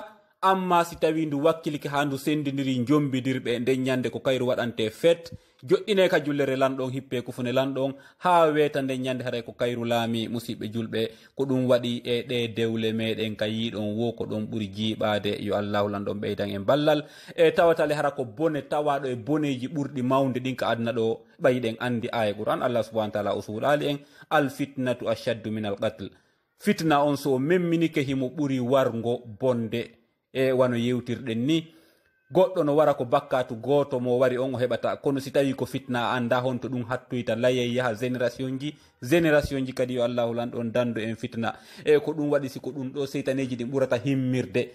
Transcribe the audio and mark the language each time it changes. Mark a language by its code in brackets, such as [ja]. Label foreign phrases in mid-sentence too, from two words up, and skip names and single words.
[ff] Amma si tawi ndu wakkilike ha ndu sendidiri jombidirɓe nden ñande ko kayru waɗante fête joɗɗine ka jullere lanɗon hippe kufune lanɗon ha weta nden ñande haray ko kayru laami musidɓe julɓe. Ko ɗum waɗi e ɗe dewle meɗen ka yiɗon wo ko ɗon ɓuri jiiɓade yo allahu lanɗon ɓeydan en ballal e tawatale hara ko bone tawaɗo e boneji ɓurɗi mawde ɗin ka adna ɗo ɓayɗen andi aya Qur'an Allah [ar] سبحانه وتعالى [ff] o suuɗali en [ar] الفتنة أشد من القتل. [ff] Fitna on so memminike himo ɓuri wargo bonde e wano yewtirɗen ni goɗɗo no wara ko bakkatu goto mo wari on o heɓata kono si tawi ko fitna anda honto ɗum hattoyta layay yaha génération ji kadi yo allahu lanɗon dando en fitna e ko ɗum waɗi si ko ɗum ɗo seytaneji ɗin ɓurata himmirde.